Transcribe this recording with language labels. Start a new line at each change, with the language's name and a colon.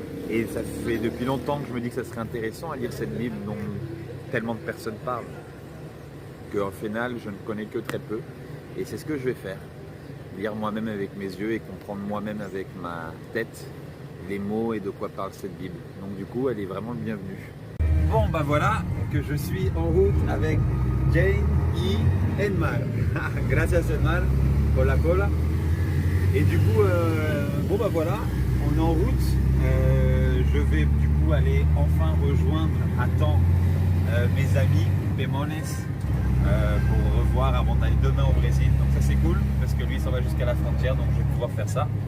French: Et ça fait depuis longtemps que je me dis que ça serait intéressant à lire cette Bible dont tellement de personnes parlent, qu'en final, je ne connais que très peu. Et c'est ce que je vais faire. Lire moi-même avec mes yeux et comprendre moi-même avec ma tête les mots et de quoi parle cette Bible. Donc du coup, elle est vraiment le bienvenu. Bon, bah voilà que je suis en route avec Jane et Enmar.
Spanish: Gracias Enmar por la cola.
French: Et du coup, bon bah voilà, on est en route. Je vais du coup aller enfin rejoindre à temps mes amis Pemones pour revoir avant d'aller demain au Brésil. Donc ça c'est cool parce que lui ça va jusqu'à la frontière, donc je vais pouvoir faire ça.